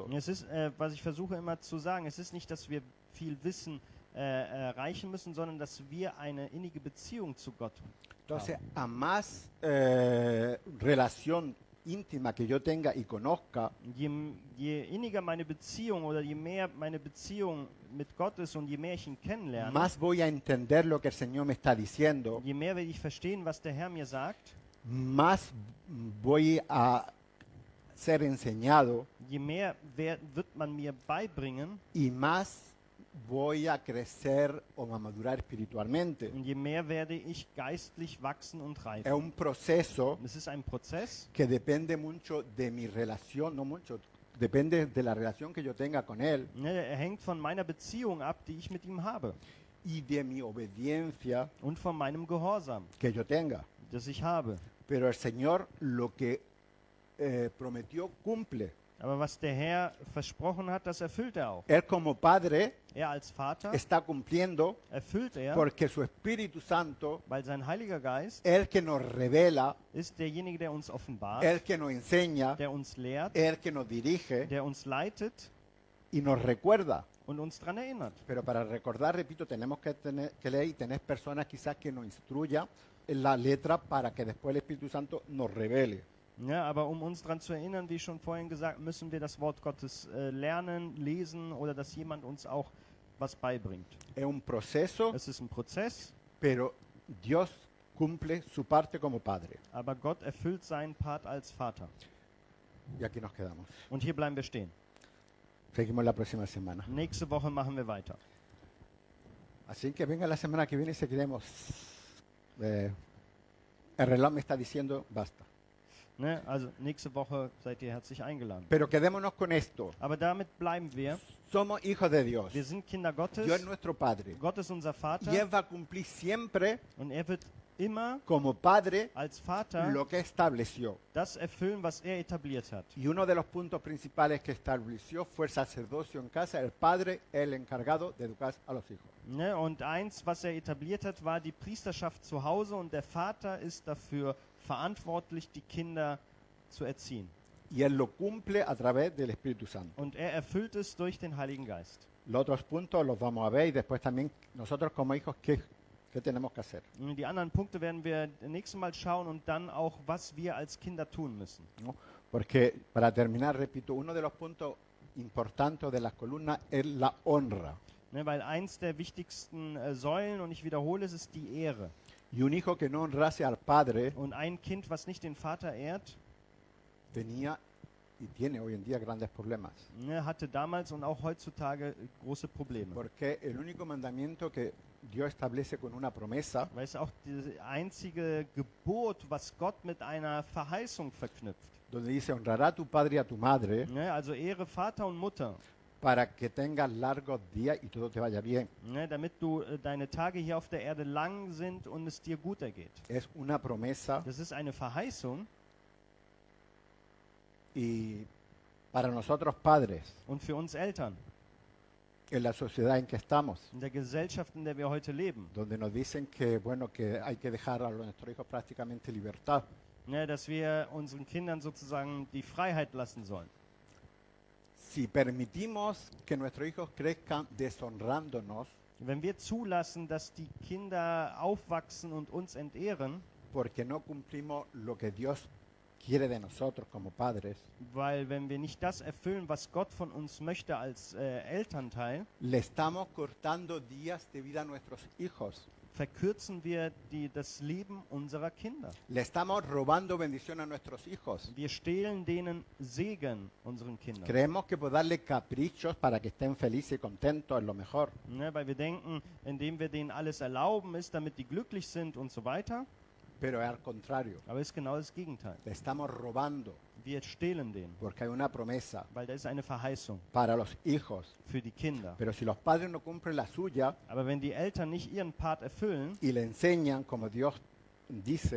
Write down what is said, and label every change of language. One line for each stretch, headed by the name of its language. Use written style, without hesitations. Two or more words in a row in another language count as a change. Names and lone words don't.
German: Es ist, was ich versuche immer zu sagen, es ist nicht, dass wir viel Wissen erreichen müssen, sondern dass wir eine innige Beziehung zu Gott
Spanish: Entonces,
German: haben.
Spanish: a más relación íntima que yo tenga y conozca,
German: Je inniger meine Beziehung oder je mehr meine Beziehung mit Gott ist und je mehr ich ihn kennenlerne,
Spanish: más voy a entender lo que el Señor me está diciendo,
German: je mehr werde ich verstehen, was der Herr mir sagt,
Spanish: más voy a ser enseñado
German: je mehr wird man mir beibringen
Spanish: y más voy a crecer o a madurar espiritualmente.
German: und je mehr werde ich geistlich wachsen und
Spanish: Es
German: reifen.
Spanish: un proceso
German: Es ist ein Prozess,
Spanish: que depende mucho de mi relación, no mucho, depende de la relación que yo tenga con Él
German: ne, er hängt von meiner Beziehung ab, die ich mit ihm habe
Spanish: y de mi obediencia
German: und von meinem Gehorsam,
Spanish: que yo tenga.
German: das ich habe.
Spanish: Pero el Señor lo que prometió cumple.
German: Aber was der Herr versprochen hat, das erfüllt er auch.
Spanish: Él como Padre
German: Er als Vater
Spanish: está cumpliendo
German: erfüllt er,
Spanish: porque su Espíritu Santo,
German: weil sein Heiliger Geist
Spanish: el que nos revela,
German: ist derjenige, der uns offenbart,
Spanish: el que nos enseña,
German: der uns lehrt,
Spanish: el que nos dirige
German: der uns leitet
Spanish: y nos recuerda.
German: und uns daran erinnert.
Spanish: Pero para recordar, repito, tenemos que leer y tener personas quizás que nos instruyan en la letra para que después el Espíritu Santo nos revele.
German: Ja, aber um uns daran zu erinnern, wie schon vorhin gesagt, müssen wir das Wort Gottes lernen, lesen oder dass jemand uns auch was beibringt.
Spanish: Es un proceso,
German: Es ist ein Prozess,
Spanish: pero Dios cumple su parte como Padre.
German: aber Gott erfüllt seinen Part als Vater.
Spanish: Y aquí nos quedamos.
German: Und hier bleiben wir stehen.
Spanish: Seguimos la próxima semana.
German: Nächste Woche machen wir weiter.
Spanish: Así que venga la semana que viene y seguiremos. El reloj me está diciendo basta.
German: Ne? Also nächste Woche seid ihr herzlich eingeladen.
Spanish: Pero quedémonos con esto.
German: Aber damit bleiben wir.
Spanish: Somos hijos de Dios.
German: Wir sind Kinder Gottes.
Spanish: Dios es nuestro Padre.
German: Gott ist unser
Spanish: Y
German: Vater.
Spanish: Él va a cumplir siempre
German: Und er wird immer
Spanish: como Padre
German: als Vater
Spanish: lo que estableció.
German: das erfüllen, was er etabliert hat.
Spanish: Y uno de los puntos principales que estableció fue el sacerdocio en casa. El padre, el encargado de educar a los hijos.
German: Ne? Und eins, was er etabliert hat, war die Priesterschaft zu Hause und der Vater ist dafür verantwortlich, die Kinder zu erziehen.
Spanish: Y Él lo cumple a través del Espíritu Santo.
German: Und er erfüllt es durch den Heiligen Geist.
Spanish: Los otros puntos los vamos a ver y después también nosotros como hijos, ¿qué tenemos que hacer?
German: Und die anderen Punkte werden wir nächstes Mal schauen und dann auch, was wir als Kinder tun müssen.
Spanish: ¿No? Porque, para terminar, repito, uno de los puntos importantes de las columnas es la honra.
German: Ne? Weil eins der wichtigsten Säulen, und ich wiederhole es, ist die Ehre.
Spanish: Y un hijo que no honrase al padre
German: Und ein Kind, was nicht den Vater ehrt,
Spanish: tenía y tiene hoy en día grandes problemas.
German: ne, hatte damals und auch heutzutage große Probleme.
Spanish: Porque el único mandamiento que Dios establece con una promesa
German: Weil es auch das einzige Gebot, was Gott mit einer Verheißung verknüpft.
Spanish: donde dice honrará a tu padre y a tu madre
German: Ne? Also Ehre Vater und Mutter,
Spanish: para que tengas largos días y todo te vaya bien.
German: ne? Damit du deine Tage hier auf der Erde lang sind und es dir gut ergeht.
Spanish: Es una promesa
German: Das ist eine Verheißung
Spanish: y para nosotros padres,
German: und für uns Eltern,
Spanish: en la sociedad en que estamos,
German: in der Gesellschaft, in der wir heute leben,
Spanish: donde nos dicen que bueno que hay que dejar a nuestros hijos prácticamente libertad.
German: ne? Dass wir unseren Kindern sozusagen die Freiheit lassen sollen.
Spanish: Si permitimos que nuestros hijos crezcan deshonrándonos
German: Wenn wir zulassen, dass die Kinder aufwachsen und uns entehren,
Spanish: porque no cumplimos lo que Dios quiere de nosotros como padres,
German: weil wenn wir nicht das erfüllen, was Gott von uns möchte als Elternteil,
Spanish: le estamos cortando días de vida a nuestros hijos.
German: verkürzen wir das Leben unserer Kinder.
Spanish: Le estamos robando bendición a nuestros hijos.
German: Wir stehlen denen Segen unseren Kindern.
Spanish: Creemos que por darle caprichos para que estén felices y contentos es lo mejor.
German: Ne, weil wir denken, indem wir denen alles erlauben, ist, damit die glücklich sind und so weiter.
Spanish: Pero es al contrario.
German: Aber es ist genau das Gegenteil.
Spanish: Le estamos robando
German: Wir stehlen denen,
Spanish: porque hay una promesa
German: weil da ist eine Verheißung
Spanish: para los hijos.
German: für die Kinder.
Spanish: Pero si los padres no cumplen la suya
German: Aber wenn die Eltern nicht ihren Part erfüllen
Spanish: y le enseñan como Dios dice,